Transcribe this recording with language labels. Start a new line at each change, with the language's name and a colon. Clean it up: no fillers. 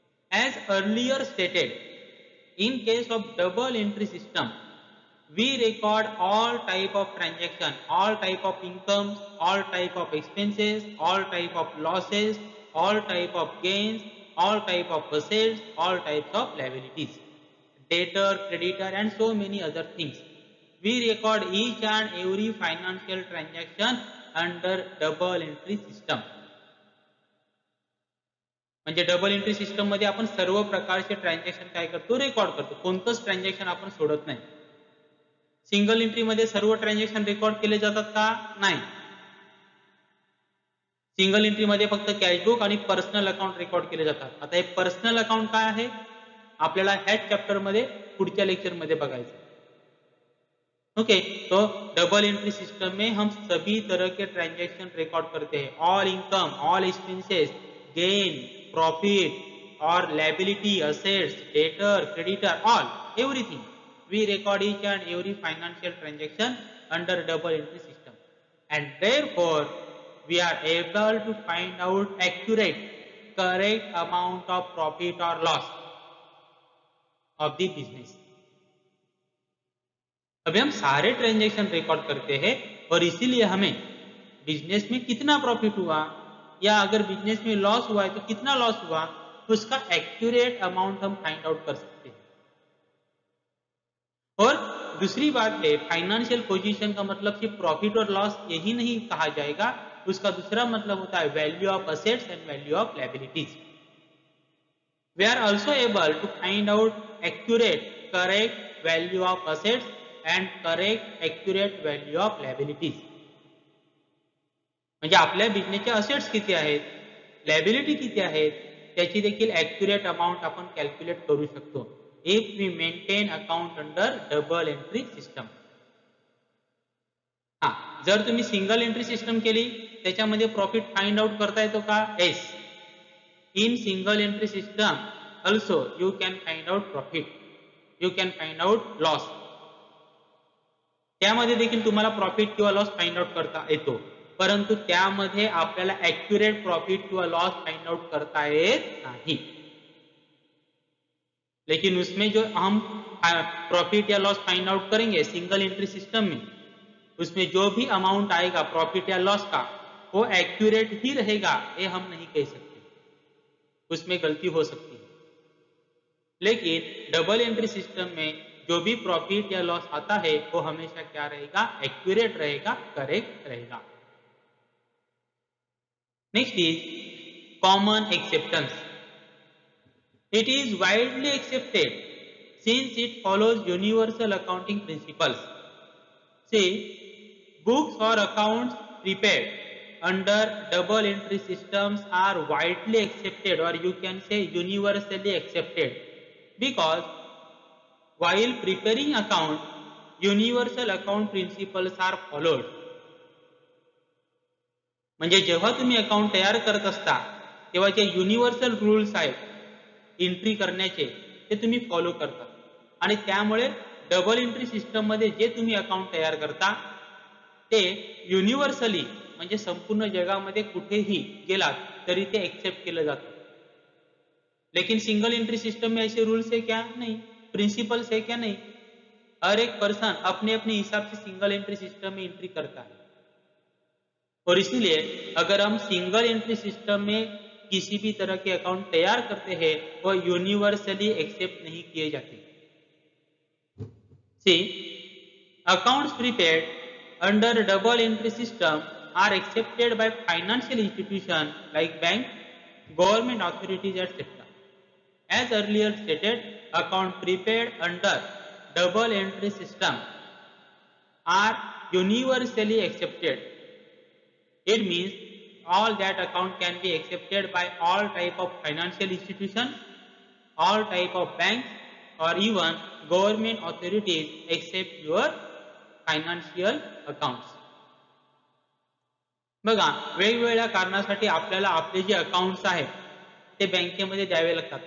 English: As earlier stated, in case of double entry system, we record all type of transaction, all type of incomes, all type of expenses, all type of losses, all type of gains, all type of assets, all types of liabilities, debtor, creditor and so many other things. We record each and every financial transaction under double entry system.
Marathi: म्हणजे double entry system मध्ये आपण सर्व प्रकारचे transaction काय करतो? Record करतो. कोणतंच transaction आपण सोडत नाही. सिंगल एंट्री मध्ये सर्व ट्रान्झॅक्शन रेकॉर्ड केले जातात का? नाही. सिंगल एंट्री मध्ये फक्त कॅशबुक आणि पर्सनल अकाउंट रेकॉर्ड केले जातात. आता हे पर्सनल अकाउंट काय आहे आपल्याला ह्याच चॅप्टर मध्ये पुढच्या लेक्चर मध्ये बघायचं.
Hindi: ओके, तो डबल एंट्री सिस्टम में हम सभी तरह के ट्रांजैक्शन रिकॉर्ड करते हैं.
English: All income, all expenses, gain, profit और liability, assets, debtor, creditor, all everything. We record each and every financial transaction under double entry system, and therefore we are able to find out accurate, correct amount of profit or loss of the business.
Hindi: अभी हम सारे transaction record करते हैं और इसीलिए हमें business में कितना प्रॉफिट हुआ या अगर बिजनेस में लॉस हुआ है तो कितना लॉस हुआ, उसका एक्यूरेट अमाउंट हम फाइंड आउट कर सकते हैं। और दूसरी बात है, फाइनेंशियल पोजीशन का मतलब सिर्फ प्रॉफिट और लॉस यही नहीं कहा जाएगा, उसका दूसरा मतलब होता है
English: Value of assets and value of liabilities. We are also able to find out accurate correct value of assets and correct accurate value of liabilities.
Marathi: म्हणजे आपल्या बिझनेसचे असेट्स किती आहेत, लायबिलिटी किती आहेत, त्याची देखील ॲक्युरेट अमाउंट आपण कॅल्क्युलेट करू शकतो
English: If we maintain account under double entry system.
Marathi: हा, जर तुम्ही सिंगल एंट्री सिस्टम केली त्याच्यामध्ये प्रॉफिट फाइंड आउट करता येतो का?
English: Yes, in single entry system also you can find out profit, you can find out loss.
Marathi: त्यामध्ये देखील तुम्हाला प्रॉफिट किंवा लॉस फाइंड आउट करता येतो, परंतु त्यामध्ये आपल्याला ॲक्युरेट प्रॉफिट किंवा लॉस फाइंड आउट करता येत नाही।
Hindi: लेकिन उसमें जो हम प्रॉफिट या लॉस फाइंड आउट करेंगे सिंगल एंट्री सिस्टम में, उसमें जो भी अमाउंट आएगा प्रॉफिट या लॉस का वो एक्यूरेट ही रहेगा, ये हम नहीं कह सकते, उसमें गलती हो सकती है। लेकिन डबल एंट्री सिस्टम में जो भी प्रॉफिट या लॉस आता है वो हमेशा क्या रहेगा? एक्यूरेट रहेगा, करेक्ट रहेगा।
English: Next is common acceptance. It is widely accepted since it follows universal accounting principles. See, books or accounts prepared under double entry systems are widely accepted, or you can say universally accepted, because while preparing account universal account principles are followed।
Marathi: म्हणजे जेव्हा तुम्ही account तयार करत असता तेव्हा जे universal rules आहेत entry करण्याचे ते तुम्ही फॉलो करता, आणि त्यामुळे डबल एंट्री सिस्टम मध्ये जे तुम्ही अकाउंट तयार करता ते युनिव्हर्सली म्हणजे संपूर्ण जगामध्ये कुठेही गेलात तरी ते एक्सेप्ट केलं जातं।
Hindi: लेकिन सिंगल एंट्री सिस्टम में ऐसे रूल्स है क्या? नहीं। प्रिंसिपल्स है क्या? नहीं। हर एक पर्सन अपने अपने हिसाब से सिंगल एंट्री सिस्टम में एंट्री करता है, और इसीलिए अगर हम सिंगल एंट्री सिस्टम में किसी भी तरह के अकाउंट तैयार करते हैं वो यूनिवर्सली एक्सेप्ट नहीं किए जाते।
English: See, accounts prepared under double entry system are accepted by financial institutions like bank, government authorities, etc. As earlier stated, account prepared under double entry system are universally accepted. It means all that account can be accepted by all type of financial institutions, all type of banks, or even government authorities except your financial accounts.
Marathi: बघा, वेगवेगळ्या कारणासाठी आपल्याला आपले जे accounts आहेत ते बँकेमध्ये द्यावे लागतात।